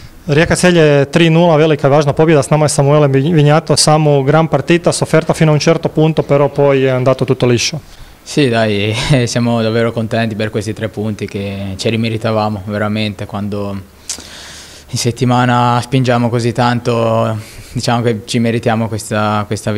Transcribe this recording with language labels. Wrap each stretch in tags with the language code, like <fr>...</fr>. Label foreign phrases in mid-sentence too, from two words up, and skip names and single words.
<hr>Rijeka Celje 3-0, velika i važna pobjeda, s nama je Samuele Vignato,</hr> <it>samo gran partita, sofferta fino a un certo punto, però poi è andato tutto liscio. Sì, dai, siamo davvero contenti per questi 3 punti che ci rimeritavamo veramente. Quando in settimana spingiamo così tanto, diciamo che ci meritiamo questa vittoria.</it>